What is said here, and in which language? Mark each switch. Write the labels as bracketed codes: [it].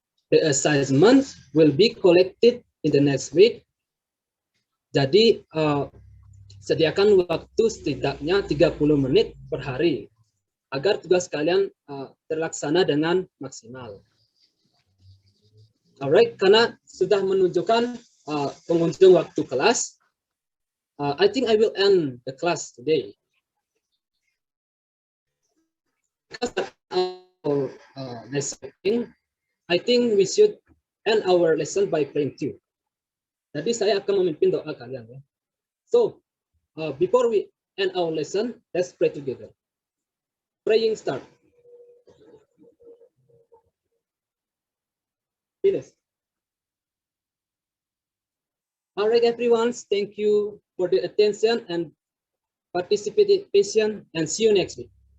[en] The assignment will be collected in the next week. [id] Jadi sediakan waktu setidaknya 30 menit per hari agar tugas kalian terlaksana dengan maksimal. [en] Alright, [id] karena sudah menunjukkan pengunjung waktu kelas, [en] I think I will end the class today. Because our lesson, I think we should end our lesson by praying too. [id] Jadi saya akan memimpin doa kalian ya. [en] So before we end our lesson, let's pray together. Praying start. Finish. All right, everyone. Thank you for the attention and participation, and see you next week.